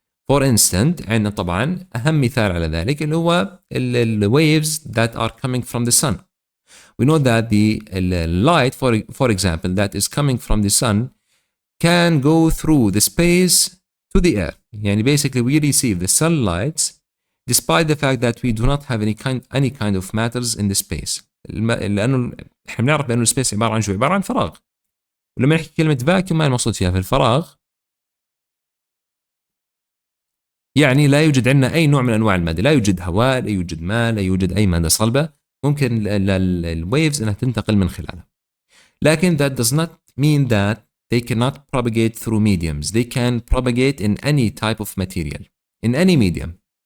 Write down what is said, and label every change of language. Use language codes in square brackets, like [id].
[en] For instance, [ar] عندنا طبعاً أهم مثال على ذلك اللي هو ال [en] waves that are coming from the sun. We know that the light, for example, that is coming from the sun can go through the space to the earth. [ar] يعني [en] basically we receive the sunlight despite the fact that we do not have any kind of matters in the space. [ar] لأنه احنا بنعرف بأنه السبيس عبارة عن شو؟ عبارة عن فراغ. ولما نحكي كلمة فاكيوم ما المقصود فيها في الفراغ؟ يعني لا يوجد عندنا أي نوع من أنواع المادة، لا يوجد هواء، لا يوجد ماء، لا يوجد أي مادة صلبة ممكن الويفز أنها تنتقل من خلالها. [en] لكن that does not mean that they cannot propagate through mediums. They can propagate in any type of material, in any medium.